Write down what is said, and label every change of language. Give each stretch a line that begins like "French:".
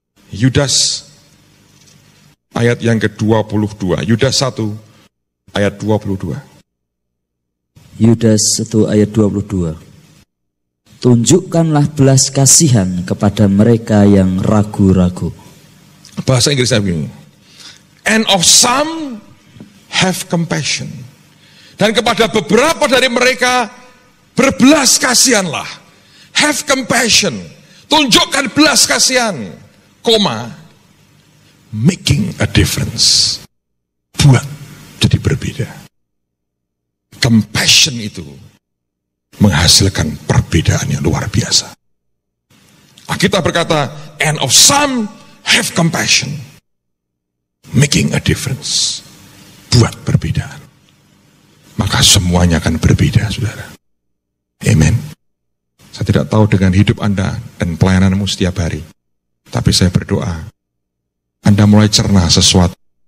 Indonesian: Yudas, ayat yang ke-22. Yudas 1, ayat 22. Yudas 1 ayat 22. Tunjukkanlah belas kasihan kepada mereka yang ragu-ragu. Bahasa Inggrisnya begini.
English: And of some have compassion.
Indonesian: Dan kepada beberapa dari mereka berbelas kasihanlah.
English: Have compassion.
Indonesian: Tunjukkan belas kasihan. Koma.
English: Making a difference.
Indonesian: Buat jadi berbeda. Compassion itu menghasilkan perbedaan yang luar biasa. Kita berkata,
English: and of some have compassion. Making a difference.
Indonesian: Buat perbedaan. Maka semuanya akan berbeda, saudara. Amen. Saya tidak tahu dengan hidup Anda dan pelayananmu setiap hari. Tapi saya berdoa, Anda mulai cerna sesuatu.